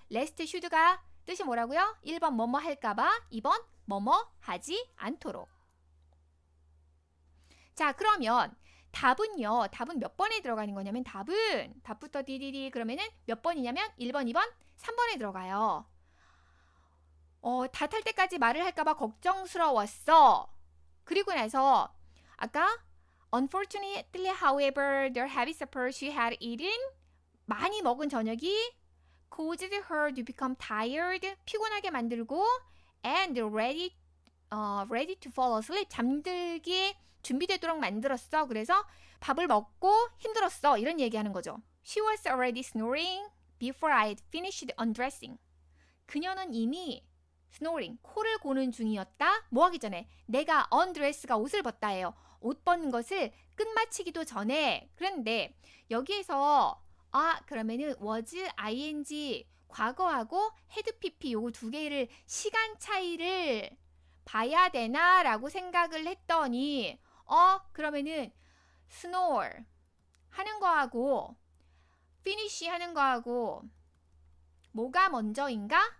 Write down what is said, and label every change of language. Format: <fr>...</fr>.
<ko>lest, should가 뜻이 뭐라고요? 1번 뭐뭐 할까봐, 2번 뭐뭐 하지 않도록. 자, 그러면 답은요. 답은 몇 번에 들어가는 거냐면 답부터 디디디 그러면은 몇 번이냐면 1번, 2번, 3번에 들어가요. 다 탈 때까지 말을 할까봐 걱정스러웠어. 그리고 나서 아까</ko> <en>Unfortunately, however, the heavy supper she had eaten</en> <ko>많이 먹은 저녁이</ko> <en>caused her to become tired</en> <ko>피곤하게 만들고</ko> <en>and ready to fall asleep</en> <ko>잠들기 준비되도록 만들었어. 그래서 밥을 먹고 힘들었어. 이런 얘기하는 거죠.</ko> <en>She was already snoring before I had finished undressing.</en> <ko>그녀는 이미 snoring, 코를 고는 중이었다. 뭐 하기 전에? 내가 undress가 옷을 벗다예요. 옷 벗는 것을 끝마치기도 전에. 그런데 여기에서 그러면은 was, ing, 과거하고 had pp 요거 두 개를 시간 차이를 봐야 되나 라고 생각을 했더니 그러면은 snore 하는 거하고 finish 하는 거하고 뭐가 먼저인가?</ko>